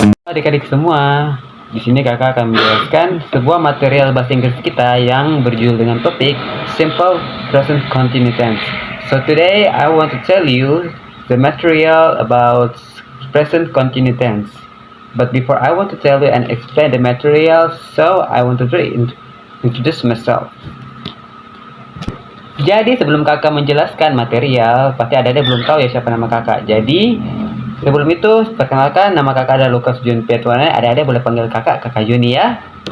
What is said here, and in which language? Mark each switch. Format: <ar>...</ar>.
<id>Adik-adik semua, di sini kakak akan menjelaskan sebuah material bahasa Inggris kita yang berjudul dengan topik Simple Present Continuous Tense.</id> <en>So today I want to tell you the material about present continuous tense. But before I want to tell you and explain the material, so I want to introduce myself.</en> <id>Jadi sebelum kakak menjelaskan material, pasti ada belum tahu ya siapa nama kakak. Jadi sebelum itu, perkenalkan nama kakak adalah Lucas Jun Petuana. Ada boleh panggil kakak Juni ya.</id>